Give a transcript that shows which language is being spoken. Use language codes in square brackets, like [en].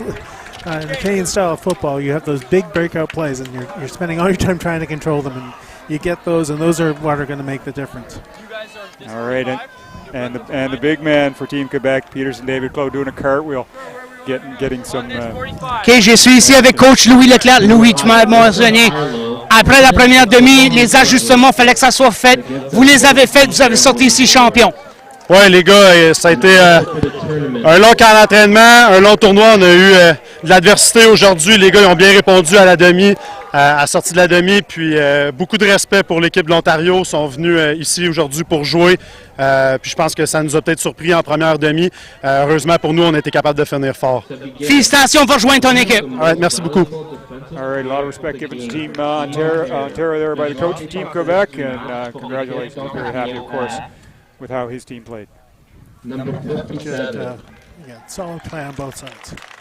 [en] In the Canadian style of football, you have those big breakout plays, and you're spending all your time trying to control them, and you get those, and those are what are going to make the difference. All right, and the big man for Team Quebec, Peterson David Claude, doing a cartwheel, getting some. [fr] OK, je suis ici avec coach Louis Leclerc. Louis, tu m'as mentionné. Après la première demi, les ajustements, il fallait que ça soit fait. Vous les avez faits, vous avez sorti ici champion. Oui, les gars, ça a été un long camp d'entraînement, un long tournoi. On a eu de l'adversité aujourd'hui. Les gars ils ont bien répondu à la demi, à la sortie de la demi. Puis beaucoup de respect pour l'équipe de l'Ontario. Ils sont venus ici aujourd'hui pour jouer. Puis je pense que ça nous a peut-être surpris en première demi. Heureusement pour nous, on a été capable de finir fort. Félicitations pour rejoindre ton équipe. Merci beaucoup. [en] All right, a lot of respect given to Team Ontario there by the coach of Team Quebec, and congratulations. Very happy, of course, with how his team played. Number 57. Solid play on both sides.